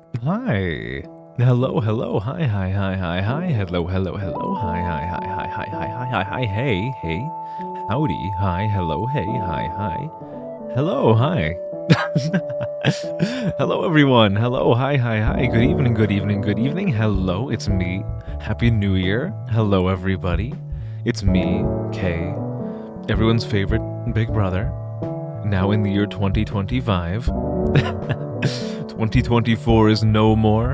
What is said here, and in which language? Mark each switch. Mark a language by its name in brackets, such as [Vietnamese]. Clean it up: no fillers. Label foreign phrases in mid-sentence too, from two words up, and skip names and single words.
[English] hi. Hello, hello, hi, hi, hi, hi, hi. Hello, hello, hello, hi, hi, hi, hi, hi, hi, hi, hi, hi, hey, hey. Howdy, hi, hello, hey, hi, hi. Hello, hi. Hello, everyone. Hello, hi, hi, hi. Good evening, good evening, good evening. Hello, it's me. Happy New Year. Hello, everybody. It's me, Kei, everyone's favorite big brother. Now in the year 2025. 2024 is no more.